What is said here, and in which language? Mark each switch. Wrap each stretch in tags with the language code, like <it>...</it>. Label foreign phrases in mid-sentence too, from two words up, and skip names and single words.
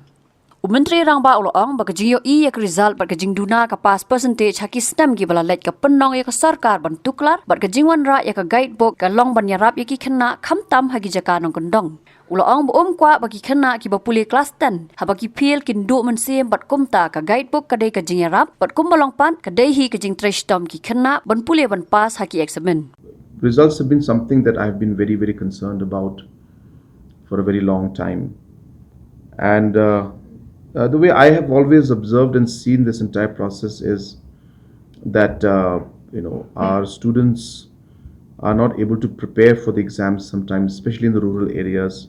<kha>Menteri Rangba ulaong baka jingyo iya ka result bat ka jingduna ka</kha> <en>pass percentage</en> <kha>haki stem gi bala let ka penong ya ka sarkar ban tuklar bat ka jingwan ra ya ka guidebook ka long ban yarap ya ki Khynnah khamtam hagi jaka nong kendong. Ulaong kwa bagi Khynnah ki bapuli kelas 10 habaki pil kin du mensim bat kumta ka guidebook ka dei ka jing yarap bat kum balong pan ka dei hi ka jing Trei Shitom ki Khynnah ban puli ban pass haki examen.</kha> <en>Results have been something that I've been very, very concerned about for a very long time. And the way I have always observed and seen this entire process is that our students are not able to prepare for the exams sometimes, especially in the rural areas.</en>